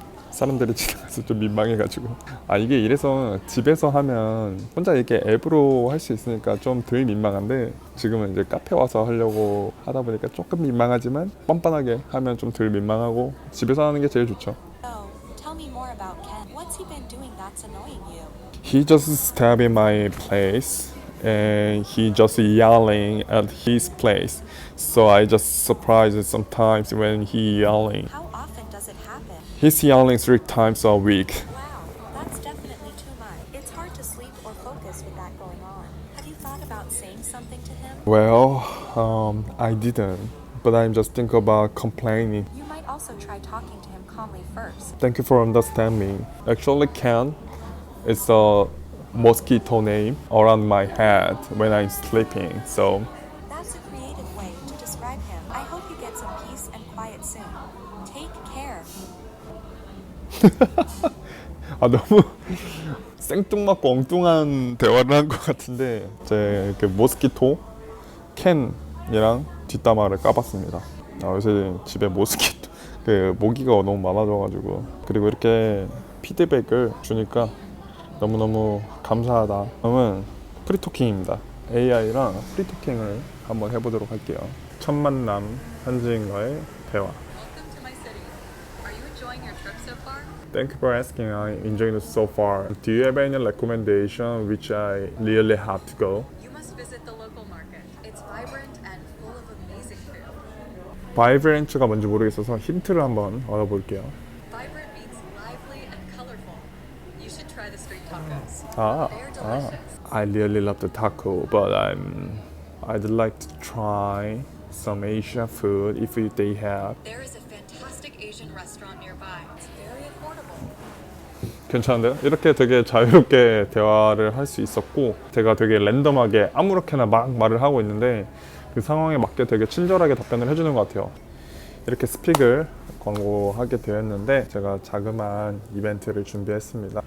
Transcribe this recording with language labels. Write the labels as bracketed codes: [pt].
[ko] 사람들이 지나가서 좀 민망해가지고 이게 이래서 집에서 하면 혼자 이렇게 앱으로 할 수 있으니까 좀 덜 민망한데 지금은 이제 카페 와서 하려고 하다 보니까 조금 민망하지만 뻔뻔하게 하면 좀 덜 민망하고 집에서 하는 게 제일 좋죠. [en] So, tell me more about Ken. What's he been doing that's annoying you? He just stabbed in my place and he just yelling at his place. So I just surprised sometimes when he yelling. How often does it happen? He's yelling 3 times a week. Wow, that's definitely too much. It's hard to sleep or focus with that going on. Have you thought about saying something to him? Well, I didn't, but I'm just thinking about complaining. You might also try talking to him calmly first. Thank you for understanding. Actually, Ken is a mosquito name around my head when I'm sleeping. So That's a creative way to describe him. I hope you get some peace and quiet soon. Take care. [ko] 너무 생뚱맞고 엉뚱한 대화를 한 것 같은데 제 그 모스키토 캔이랑 뒷담화를 까봤습니다. 요새 집에 모스키토 그 모기가 너무 많아져가지고 그리고 이렇게 피드백을 주니까 너무너무 감사하다. 다음은 프리토킹입니다. AI랑 프리토킹을 한번 해보도록 할게요. 첫 만남 현지인과의 대화. [en] Welcome to my city. Are you enjoying your trip so far? Thank you for asking. I'm enjoying it so far. Do you have any recommendation which I really have to go? You must visit the local market. It's vibrant and full of amazing food. [ko] 바이브런트가 뭔지 모르겠어서 힌트를 한번 얻어볼게요. [en] Vibrant means lively and colorful. You should try the street tacos. 아, They're 아. delicious. I really love the taco, but I'd like to try some Asian food if they have. There is a fantastic Asian restaurant nearby. It's very affordable. [ko] 괜찮은데요? 이렇게 되게 자유롭게 대화를 할 수 있었고 제가 되게 랜덤하게 아무렇게나 막 말을 하고 있는데 그 상황에 맞게 되게 친절하게 답변을 해주는 것 같아요. 이렇게 스픽을 광고하게 되었는데 제가 자그마한 이벤트를 준비했습니다.